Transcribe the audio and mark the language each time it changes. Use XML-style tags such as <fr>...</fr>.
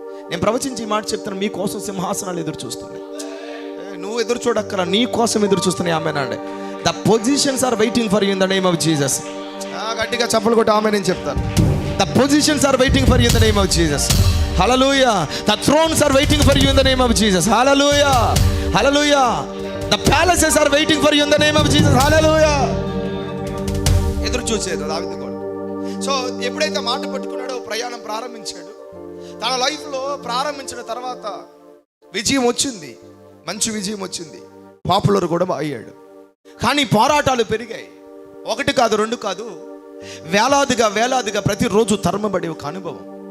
<te>నేను ప్రవచించి ఈ మాట చెప్తాను, మీ కోసం సింహాసనాలు ఎదురు చూస్తున్నాయి. నువ్వు ఎదురు చూడక్కల, నీ కోసం ఎదురు చూస్తున్నాయి. ఆమేనండి.</te> <en>The positions are waiting for you in the name of Jesus.</en> <te>గట్టిగా చప్పలు కొట్టి ఆమె నేను చెప్తాను.</te> <en>The positions are waiting for you in the name of Jesus. Hallelujah. The thrones are waiting for you in the name of Jesus. Hallelujah. Hallelujah. The palaces are waiting for you in the name of Jesus. Hallelujah.</en> <te>ఎదురు చూసేది దావీదు కూడా. So ఎప్పుడైతే మాట పట్టుకున్నాడో ప్రయాణం ప్రారంభించాడు. తన లైఫ్లో ప్రారంభించిన తర్వాత విజయం వచ్చింది, మంచి విజయం వచ్చింది, పాపులర్ కూడా అయ్యాడు. కానీ పోరాటాలు పెరిగాయి. 1 కాదు 2 కాదు, వేలాదిగా ప్రతిరోజు తరమబడే ఒక అనుభవం.</te>